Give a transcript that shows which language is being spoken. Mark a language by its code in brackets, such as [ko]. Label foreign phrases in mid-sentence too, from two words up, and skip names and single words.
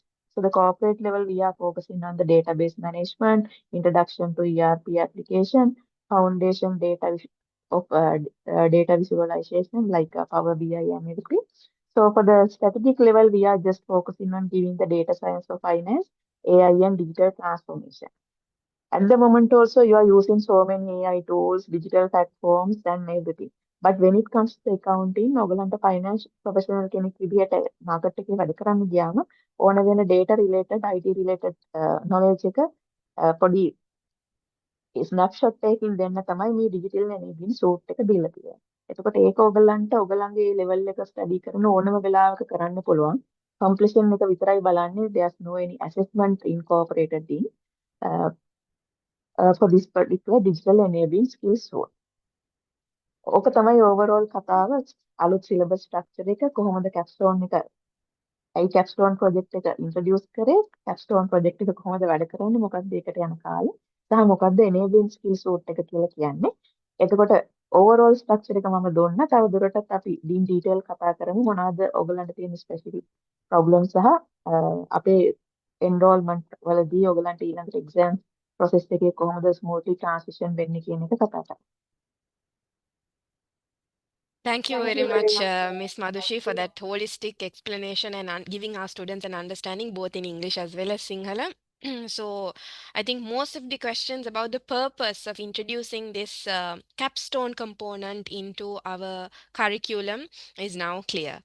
[en] So the corporate level, we are focusing on the database management, introduction to ERP application, foundation data visualization like Power BI and everything. So for the strategic level, we are just focusing on giving the data science of finance, AI and digital transformation. At the moment also, you are using so many AI tools, digital platforms and everything. But when it comes to accounting, [si] ඔයගලන්ට [en] finance professional [si] කෙනෙක් විදිහට market එකේ වැඩ කරන්න ගියාම ඕන වෙන data related, IT related knowledge එක පොඩි ස්නැප්ෂොට් එකකින් දෙන්න තමයි මේ [en] digital enabling suite [si] එක දීලා තියෙන්නේ. එතකොට ඒක ඔයගලන්ට ඔයගලන්ගේ level එක study කරන ඕනම වෙලාවක කරන්න පුළුවන්. Completion එක විතරයි බලන්නේ. [en] There's no any assessment incorporated in uh, for this particular digital enabling skills suite. [si] ඕක තමයි overall කතාව අලුත් [en] syllabus structure [si] එක කොහොමද capstone එක ඇයි [en] capstone project [si] එක introduce කරේ [en] capstone project [si] එක කොහොමද වැඩ කරන්නේ මොකක්ද ඒකට යන කාලය සහ මොකක්ද [en] enabling skills suite [si] එක කියලා කියන්නේ එතකොට [en] overall structure [si] එක මම දුන්නා තව දුරටත් අපි [en] in detail [si] කතා කරමු මොනවද ඔයගලන්ට තියෙන [en] specific problems [si] සහ අපේ enrollment වලදී ඔයගලන්ට ඊළඟට [en] exam process [si] එකේ කොහොමද [en] smoothly transition [si] වෙන්නේ කියන එක කතා කරමු [en] Thank you Thank very you very much, much. Miss Madhushi, for that holistic explanation and giving our students an understanding both in English as well as Sinhala. So, I think most of the questions about the purpose of introducing this capstone component into our curriculum is now clear.